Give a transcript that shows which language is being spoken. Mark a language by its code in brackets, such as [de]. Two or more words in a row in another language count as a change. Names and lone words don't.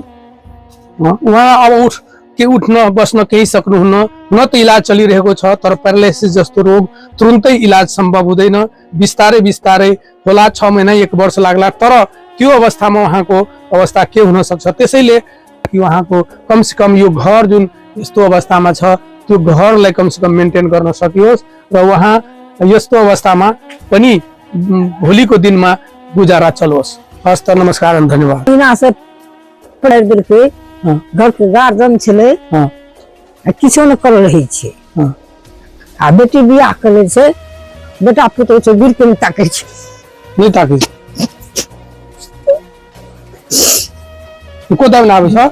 [ne] उहाँ अब उठ्न बस्न केही सक्नुहुन्न, न त इलाज चलिरहेको छ तर प्यारालाइसिस जस्तो रोग तुरुन्तै इलाज सम्भव हुँदैन, बिस्तारै बिस्तारै होला 6 महिना 1 वर्ष लाग्ला, तर त्यो अवस्थामा उहाँको अवस्था के हुन सक्छ। त्यसैले उहाँको कमसेकम यो घर जुन यस्तो अवस्थामा छ त्यो घरलाई कमसेकम मेन्टेन गर्न सकियोस् र उहाँ यस्तो अवस्थामा पनि भोलिको दिनमा गुजारा चलोस्। हस् त, नमस्कार एवं धन्यवाद। [mai] घर के गार्जियन छले किछो न कर रही छे, आ बेटी बियाह करे छे, बेटा पुतो छे बिल्कुल ताकै छे, नहीं ताकै। को दाम आबै छ?